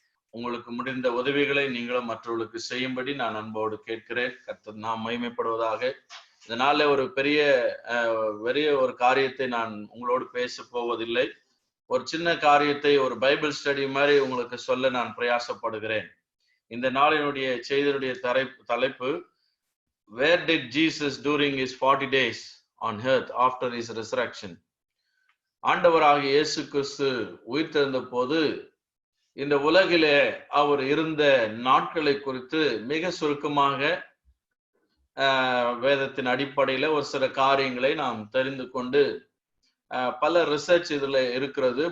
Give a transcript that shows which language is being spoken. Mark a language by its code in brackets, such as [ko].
[ta] உங்களுக்கு முடிந்த உதவிகளை நீங்களும் மற்றவர்களுக்கு செய்யும்படி நான் அன்போடு கேட்கிறேன். கர்த்தர் நாம் மகிமைப்படுவதாக. இதனால ஒரு பெரிய ஒரு காரியத்தை நான் உங்களோடு பேச போவதில்லை. ஒரு சின்ன காரியத்தை ஒரு பைபிள் ஸ்டடி மாதிரி உங்களுக்கு சொல்ல நான் பிரயாசப்படுகிறேன். இந்த நாளினுடைய செய்தியுடைய தலைப்பு [en] Where did Jesus during his 40 days on earth after his resurrection? [ta] ஆண்டவராகிய இயேசு கிறிஸ்து உயிர்த்தெழுந்த போது இந்த உலகிலே அவர் இருந்த நாட்களை குறித்து மிக சுருக்கமாக வேதத்தின் அடிப்படையில ஒரு சில காரியங்களை நாம் தெரிந்து கொண்டு பல ரிசர்ச் இதுல இருக்கிறது.